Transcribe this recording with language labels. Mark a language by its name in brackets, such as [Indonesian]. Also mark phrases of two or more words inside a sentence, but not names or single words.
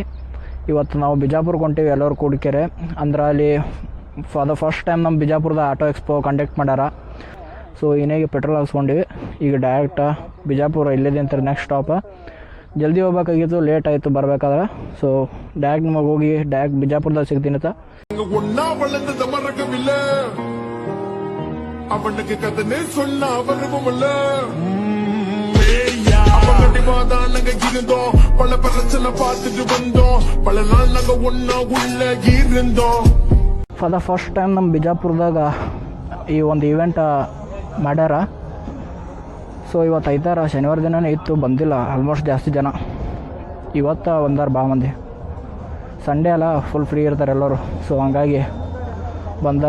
[Kannada] ಇವತ್ತು ನಾವು ಬಿಜಾಪುರಕ್ಕೆ ಹೊಂಟೀವಿ ಎಲ್ಲರೂ ಕೂಡಿಕೆರೆ. ಅಂದ್ರೆ ಅಲ್ಲಿ [English] for the first time [Kannada] ನಮ್ಮ ಬಿಜಾಪುರದ ಆಟೋ ಎಕ್ಸ್ಪೋ ಕಂಡಕ್ಟ್ ಮಾಡ್ಯಾರ. ಸೊ ಇನ್ನೇಗೆ ಪೆಟ್ರೋಲ್ ಹಾಕ್ಸ್ಕೊಂಡಿವಿ. ಈಗ ಡೈರೆಕ್ಟ್ ಬಿಜಾಪುರ ಇಲ್ಲಿದೆ ಅಂತಾರೆ [English] next stop. [Kannada] ಜಲ್ದಿ ಹೋಗ್ಬೇಕಾಗಿತ್ತು, ಲೇಟ್ ಆಯಿತು ಬರಬೇಕಾದ್ರೆ. ಸೊ ಡೈರೆಕ್ಟ್ ನಿಮಗೆ ಹೋಗಿ ಡೈರೆಕ್ಟ್ ಬಿಜಾಪುರದಾಗ ಸಿಗ್ತೀನಿ ಅಂತ. [Tamil] அவனுக்கு கதனே சொன்னா வருவோம்ல நாங்க இருந்தோம், பல பிரச்சனை பார்த்துட்டு வந்தோம், பல நாள் நாங்க ஒன்னா உள்ள இருந்தோம். [English] for the first time [Kannada] ನಮ್ಮ ಬಿಜಾಪುರದಾಗ ಈ ಒಂದು ಇವೆಂಟ್ ಮಾಡ್ಯಾರ. ಸೊ ಇವತ್ತು ಐತಾರ, ಶನಿವಾರ ದಿನನೇ ಇತ್ತು, ಬಂದಿಲ್ಲ ಆಲ್ಮೋಸ್ಟ್ ಜಾಸ್ತಿ ಜನ. ಇವತ್ತು ಒಂದಾರು ಭಾಳ ಮಂದಿ. ಸಂಡೇ ಅಲ್ಲ, [English] full free [Kannada] ಇರ್ತಾರೆ ಎಲ್ಲರೂ. ಸೊ ಹಂಗಾಗಿ ಬಂದಾರ.